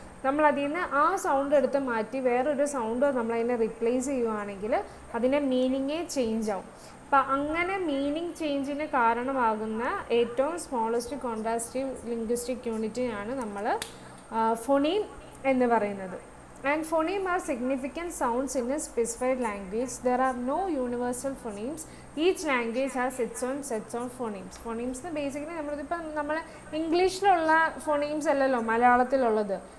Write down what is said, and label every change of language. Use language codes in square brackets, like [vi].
[ml] നമ്മൾ അതിൽ നിന്ന് ആ സൗണ്ട് എടുത്ത് മാറ്റി വേറൊരു സൗണ്ട് നമ്മളതിനെ റിപ്ലേസ് ചെയ്യുകയാണെങ്കിൽ അതിൻ്റെ മീനിങ്ങേ ചേഞ്ച് ആവും. അപ്പം അങ്ങനെ മീനിങ് ചേഞ്ചിന് കാരണമാകുന്ന ഏറ്റവും സ്മോളസ്റ്റ് കോൺട്രാസ്റ്റീവ് ലിംഗ്വിസ്റ്റിക് യൂണിറ്റിനെയാണ് നമ്മൾ ഫോണീം എന്ന് പറയുന്നത്. [en] And phoneme are significant sounds in a specified language. There are no universal phonemes. Each language has its own sets of phonemes. [ml] Phonemes basically നമ്മൾ ഇംഗ്ലീഷിലുള്ള ഫോണീംസ് അല്ലല്ലോ മലയാളത്തിലുള്ളത്.